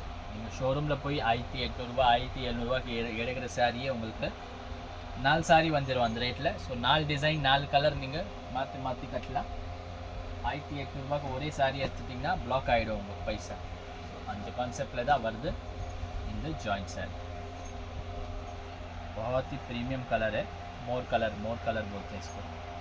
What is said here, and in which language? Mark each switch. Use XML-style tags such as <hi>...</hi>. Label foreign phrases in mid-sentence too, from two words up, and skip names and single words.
<ta>நீங்கள் ஷோரூமில் போய் 1800 ரூபா 1700 எடுக்கிற சாரியே உங்களுக்கு 4 சாரி வந்துடும் அந்த ரேட்டில். ஸோ 4 டிசைன் 4 கலர் நீங்கள் மாற்றி கட்டலாம். 1800 ரூபாய்க்கு ஒரே சாரி எடுத்துட்டிங்கன்னா பிளாக் ஆகிடும் உங்களுக்கு பைசா. ஸோ அந்த கான்सेप्ट தான் வருது இந்த ஜாயிண்ட் சாரி.</ta> <hi>बहुत ही प्रीमियम कलर है. मोर कलर बोलते हैं इसको.</hi>